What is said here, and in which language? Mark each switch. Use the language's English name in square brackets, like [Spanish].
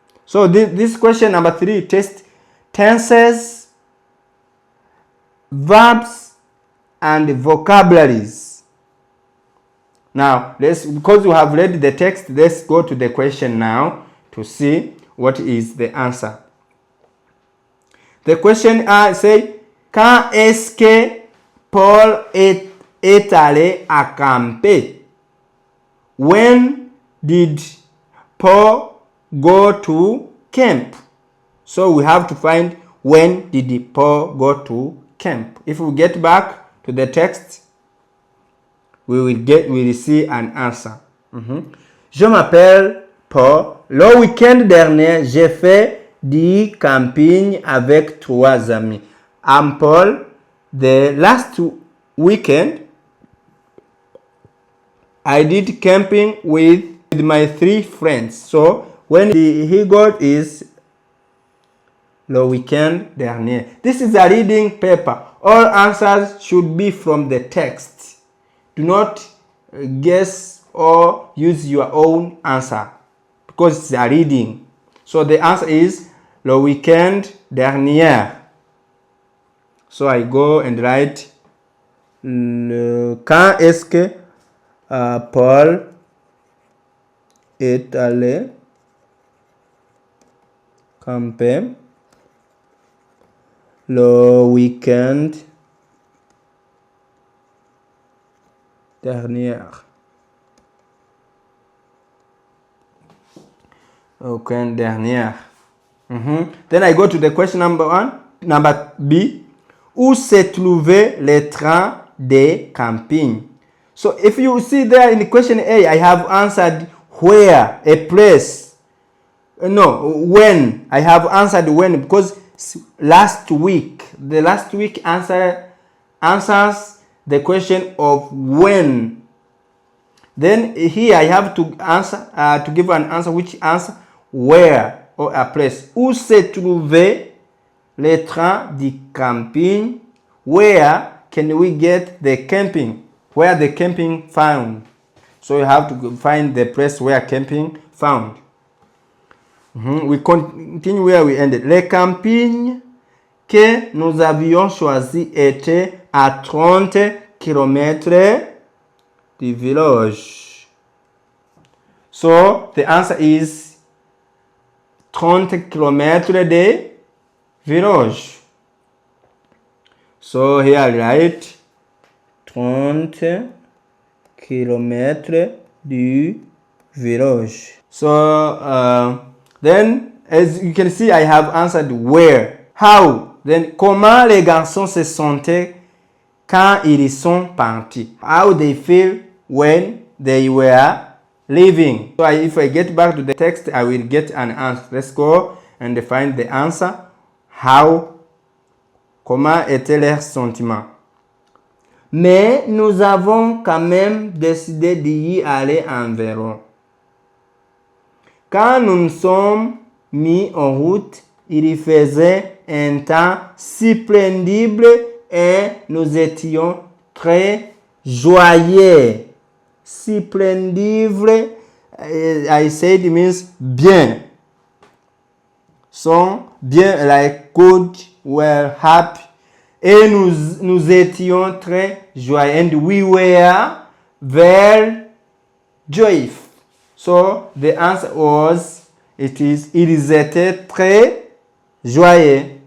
[English] So, this question number 3 tests tenses, verbs, and vocabularies. Now, because you have read the text, let's go to the question now to see what is the answer. The question say, [French] quand est-ce que Paul est allé à camper? [English] When did Paul go to camp? So we have to find when did Paul go to camp. If we get back to the text, we will see an answer. [French] Je m'appelle Paul. Le week-end dernier, j'ai fait du camping avec 3 amis. [English] I'm Paul. The last weekend, I did camping with my 3 friends. So, when he got is [French] le weekend dernier. [English] This is a reading paper. All answers should be from the text. Do not guess or use your own answer because it's a reading. So the answer is [French] le weekend dernier. [English] So I go and write [French] quand est-ce que Paul est allé camper le week-end dernier. Week-end dernier. [English] Then I go to the question number 1. Number B. [French] Où se trouvait le train de camping? [English] So if you see there in the question A, I have answered where, a place. No, when. I have answered when because last week, the last week answers the question of when. Then here I have to answer to give an answer which answer where or a place. [French] Où se trouvait le train de camping? [English] Where can we get the camping? Where the camping found? So you have to find the place where camping found. We continue where we ended. [French] Le camping que nous avions choisi était à 30 km du village. [English] So the answer is [French] 30 km de village. [English] So here I write [French] 30 km du village. [English] So then as you can see I have answered where. How? [French] Then comment les garçons se sentaient quand ils sont partis? [English] How they feel when they were leaving. So if I get back to the text, I will get an answer. Let's go and find the answer. How? [French] Comment étaient leurs sentiments? Mais nous avons quand même décidé d'y aller en vélo. Quand nous nous sommes mis en route, il faisait un temps splendide et nous étions très joyeux. [English] Splendide, I said it means bien. So, bien, like good, we're happy. [French] Et nous étions très joyeux. [English] And we were very joyful. So, the answer was, [French] ils étaient très joyeux.